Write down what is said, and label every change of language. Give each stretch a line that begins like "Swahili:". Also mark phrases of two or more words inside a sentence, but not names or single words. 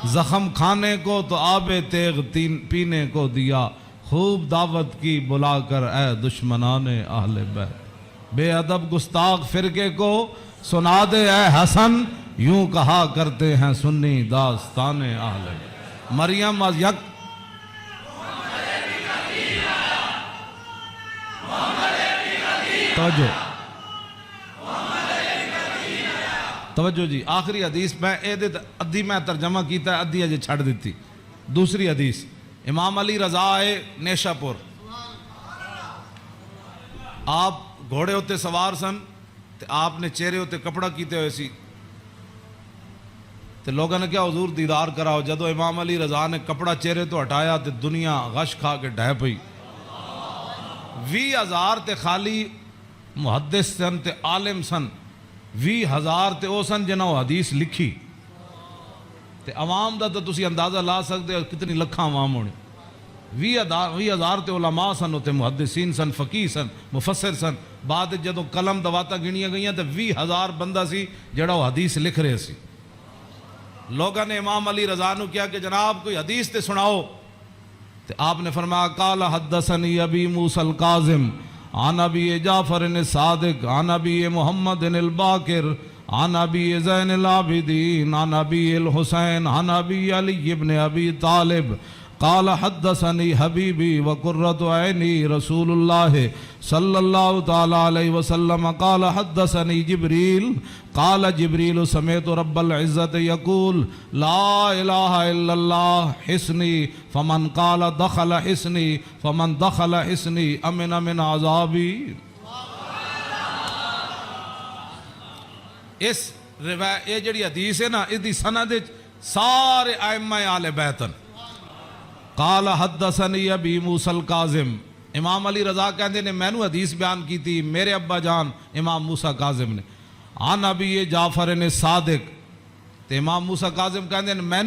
Urdu: زخم کھانے کو تو آب تیغ پینے کو دیا، خوب دعوت کی بلا کر اے دشمنان اہل بیت۔ بے ادب گستاخ فرقے کو سنا دے اے حسن، یوں کہا کرتے ہیں سنی داستان اہل بیت۔
Punjabi: مریم از یک توجہ جی، آخری حدیث میں ادھی میں ترجمہ کیتا ہے، ادھی اجے چھڑ دیتی۔ دوسری حدیث امام علی رضا آئے نیشا پور، آپ گھوڑے ہوتے سوار سن تے آپ نے چہرے ہوتے کپڑا کیتے ہوئے سی تے لوگوں نے کیا حضور دیدار کراؤ۔ جدو امام علی رضا نے کپڑا چہرے تو ہٹایا تے دنیا غش کھا کے ڈھہ پئی۔ 20,000 تے خالی محدث سن تے عالم سن، 20,000 تے او سن جنہوں حدیث لکھی تے عوام دا تو تسی اندازہ لا سکتے ہو کتنی لکھاں عوام ہونے۔ 20,000 تے علماء سن ہوتے، محدثین سن، فقیہ سن، مفسر سن۔ بعد جدو قلم دواتا گنیاں گئیاں تے 20,000 بندہ سی جڑا وہ حدیث لکھ رہے سی۔ لوگوں نے امام علی رضا نو کیا کہ جناب کوئی حدیث تے سناؤ، تے آپ نے فرمایا
Arabic: قال حدثنی ابی موسیٰ الکاظم عن ابی جعفر الصادق عن ابی محمد الباقر عن ابی زین العابدین عن ابی الحسین عن ابی علی ابن ابی طالب قال حدثنی حبیبی وقرۃ عینی رسول اللہ صلی اللہ تعالی علیہ وسلم قال حدثنی جبریل قال جبریل سمعت رب العزت یقول لا الہ الا اللہ حسنی فمن قال دخل حسنی فمن دخل حسنی امن من عذابی۔
Punjabi: اس روایت یہ جڑی حدیث ہے نا، اس دی سند سارے ائمہ اہل بیت۔
Arabic: قال حدثنی ابی موسیٰ الکاظم،
Punjabi: امام علی رضا کہندے نے میں نو حدیث بیان کی تھی میرے ابا جان امام موسیٰ کاظم نے،
Arabic: عن ابی جعفر صادق،
Punjabi: تے امام موسیٰ کاظم کہندے نے میں نو